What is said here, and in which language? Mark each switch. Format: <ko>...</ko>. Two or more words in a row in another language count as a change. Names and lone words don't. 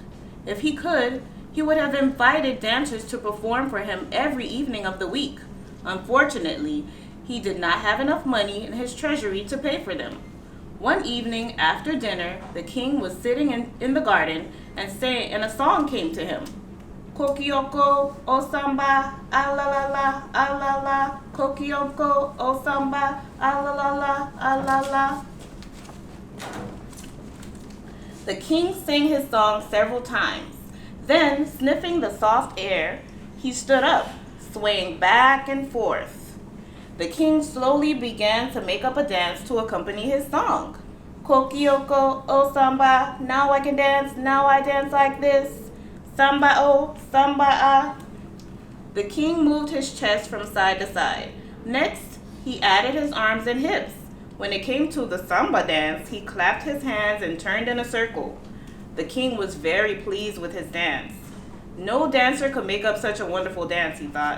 <en>If he could, he would have invited dancers to perform for him every evening of the week. Unfortunately, he did not have enough money in his treasury to pay for them. One evening after dinner, the king was sitting in the garden and a song came to him. Kokioko, o samba, ah la la la, ah la la. Kokioko, o samba, ah la la la, ah la la. The king sang his song several times. Then, sniffing the soft air, He stood up, swaying back and forth. The king slowly began to make up a dance to accompany his song. Kokioko, oh samba, now I can dance, now I dance like this. Samba oh, samba ah. The king moved his chest from side to side. Next, he added his arms and hips. When it came to the samba dance, he clapped his hands and turned in a circle. The king was very pleased with his dance. No dancer could make up such a wonderful dance, he thought.</en>